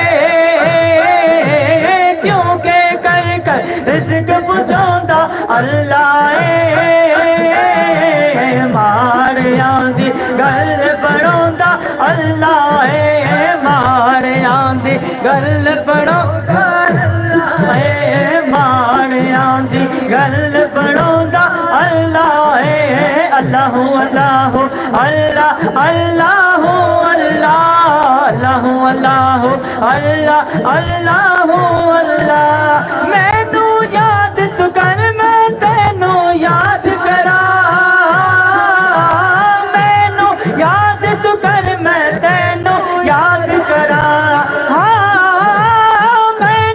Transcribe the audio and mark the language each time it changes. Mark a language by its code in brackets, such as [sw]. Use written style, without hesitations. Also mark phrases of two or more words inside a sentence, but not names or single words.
[pa] ਕਿਉਂਕਿ ਕਰ ਕਰ ਰਿਜ਼ਕ ਪਹੁੰਚਾਂਦਾ ਅੱਲਾਹ ਮਾੜਿਆਂ ਦੀ ਗੱਲ ਬਣਾਂਦਾ ਅੱਲਾਹ ਮਾੜਿਆਂ ਦੀ ਗੱਲ ਬਣਾਂਦਾ ਅੱਲਾਹ ਮਾੜਿਆਂ ਦੀ ਗੱਲ ਬਣਾਂਦਾ ਅੱਲਾਹ। [ar] اللهُ اللهُ الله اللهُ الله اللهُ اللهُ الله اللهُ الله. [pa] ਮੈਨੂੰ ਯਾਦ ਤੂੰ ਕਰ ਮੈਂ ਤੈਨੂੰ ਯਾਦ ਕਰਾਂ, ਮੈਨੂੰ ਯਾਦ ਤੂੰ ਕਰ ਮੈਂ ਤੈਨੂੰ ਯਾਦ ਕਰਾਂ। हाँ